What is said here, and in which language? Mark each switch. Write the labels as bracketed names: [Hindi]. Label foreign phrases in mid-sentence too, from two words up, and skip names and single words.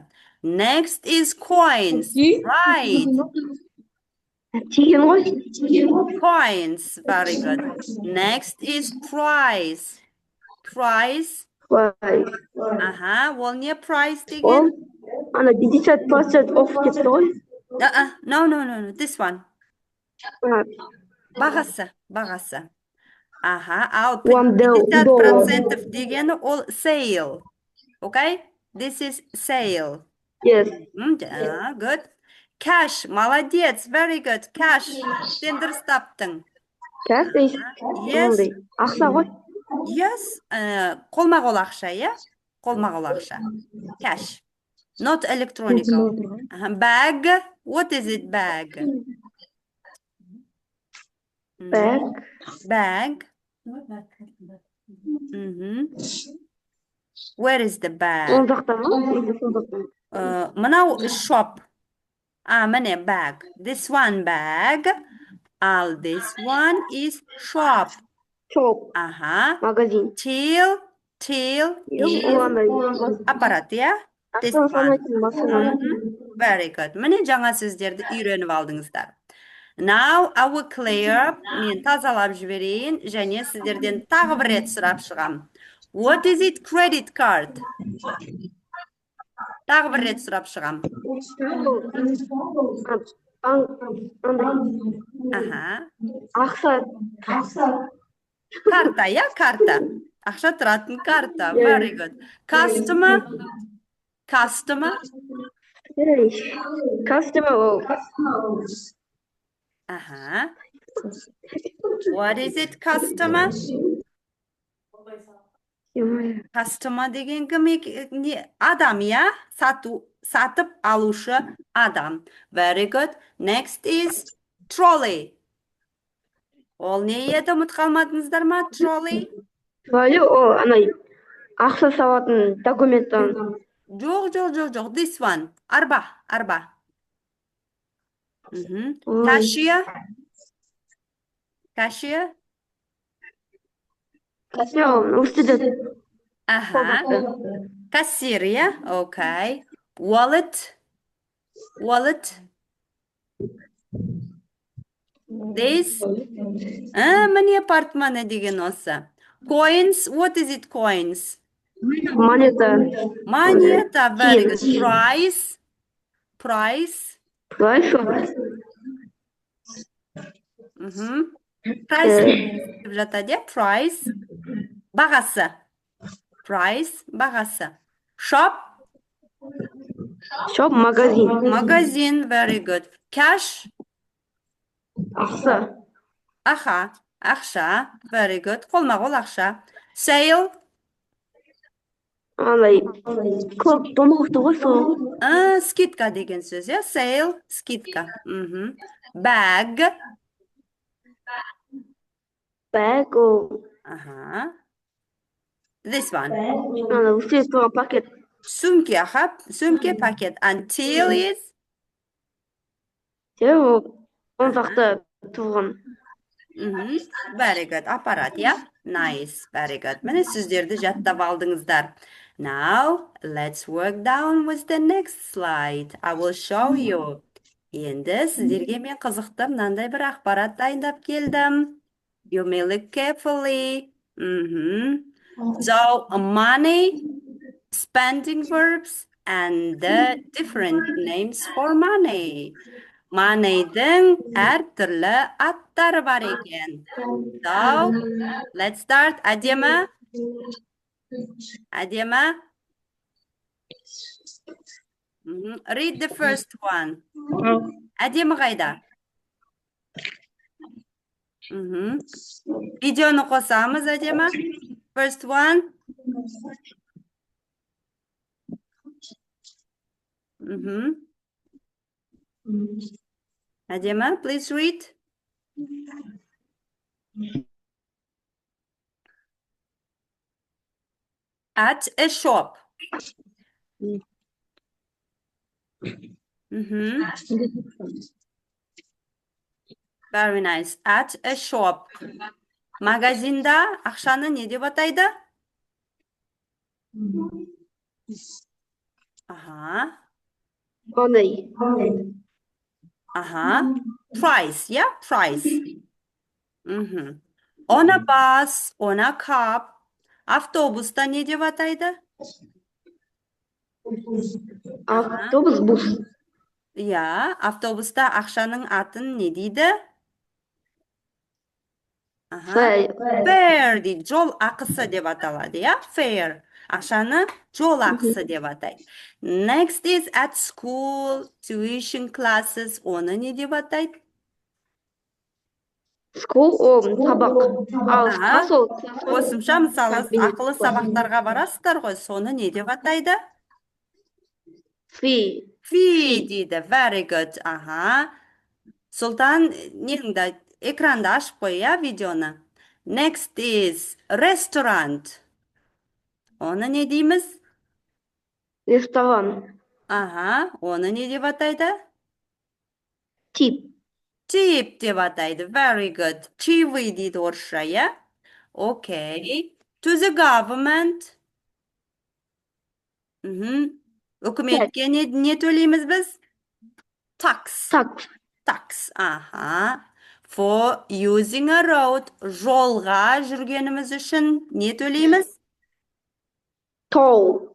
[English] Next is coins. Right. Coins. Very good. Next is price. [Kazakh] Ол не price деген? Ана 50% off кетті ғой. [English] No, no, no, no. This one. А, [Kazakh] Бағасы. Аха, ал [English] $1. [Kazakh] 50% дегені ол sale. Okay? [English] This is sale. Yes. Good. Cash. Молодец. Very good. Cash. [Kazakh] Сен дұрыс таптың. [English] Cash is Yes. only. [Kazakh] Ақша ғой. Yes. Қолма-қол ақша, иә? Қолма-қол ақша. [English] Cash. Not electronical. Bag. What is it, bag? Bag. Bag. Where is the bag? [Kazakh] Ол жақта ма? Сол жақта. Мынау shop. Міне bag. [English] This one bag. This one is shop. Shop. Магазин. Till is [Kazakh] аппарат, иә? [English] This one. Very good. [Kazakh] Міне жаңа сөздерді үйреніп алдыңыздар. [English] Now I will clear. [Kazakh] Мен тазалап жіберейін және сіздерден тағы бір рет сұрап шығам. [English] What is it, credit card? [Kazakh] Тағы бір рет сұрап шығам. Ақша. Карта, иә, карта. Ақша тұратын карта. [English] Very good. Customer. What is it, customer? [Kazakh] Customer деген кім? Адам, иә? Сатып алушы адам. [English] Very good. Next is trolley. [Kazakh] Ол не еді, ұмыт қалмадыңыздар ма? [English] Trolley? Trolley, [Kazakh] о, анай, ақша салатын документтан. Жоқ. [English] This one. [Kazakh] Арба. Cashier. Кассир, иә? Okay. [English] Wallet. This. [Kazakh] Міне портмоне деген осы. [English] Coins. What is it, coins? Монета. Very good. Price. Price [Kazakh] деп жатады, иә? [English] Price. [Kazakh] Бағасы. Shop. Магазин. [English] Very good. Cash. Ақша. Very good. [Kazakh] Қолма-қол ақша. Sale. Көп домалықты ғой сол. Скидка деген сөз, иә? Sale, скидка. [English] Bag. This one. [Kazakh] Пакет. Сөмке, пакет. [English] Until is? [Kazakh] Он жақта тұрған. [English] Very good. [Kazakh] Аппарат, иә? [English] Nice. Very good. [Kazakh] Міне сөздерді жаттап алдыңыздар. [English] Now, let's work down with the next slide. I will show you. [Kazakh] Енді сіздерге мен қызықты мынандай бір ақпарат дайындап келдім. [English] You may look carefully. So, money, spending verbs, and the different names for money. [Kazakh] Money'дің әртүрлі аттары бар екен. [English] So, let's start. Әдемі? Read the first one. [Kazakh] Әдемі қайда? Видеоны қосамыз, әдемі? [English] First one. Әдемі, please read. At a shop. Very nice. At a shop. [Kazakh] Магазинда ақшаны не деп атайды? [English] Money. Price, yeah? Price. On a bus, on a cab. [Kazakh] Автобуста не деп атайды? Автобус, бус. иә, автобуста ақшаның атын не дейді? Аха. [English] Fare. [Kazakh] Fare дейді. Жол ақысы деп аталады, иә? [English] Fare. [Kazakh] Ақшаны жол ақысы деп атайды. [English] Next is at school, tuition classes. [Kazakh] Оны не деп атайды? School ол сабақ. Ал Аха. класс ол Қосымша мысалы кабинет. ақылы сабақтарға барасыздар ғой, соны не деп атайды? [English] Fee. [Kazakh] Fee дейді. [English] Very good. Аха. [Kazakh] Сұлтан, неңді экранды ашып қой, иә, видеоны. [English] Next is restaurant. [Kazakh] Оны не дейміз? Ресторан. Аха, оны не деп атайды? [English] Тип. [Kazakh] Tip деп атайды. [English] Very good. [Kazakh] Чаевые дейді орысша, иә? [English] Okay. To the government. [Kazakh] Үкіметке не төлейміз біз? [English] Tax. Так. Tax. Аха. For using a road. [Kazakh] Жолға жүргеніміз үшін не төлейміз? [English] Toll.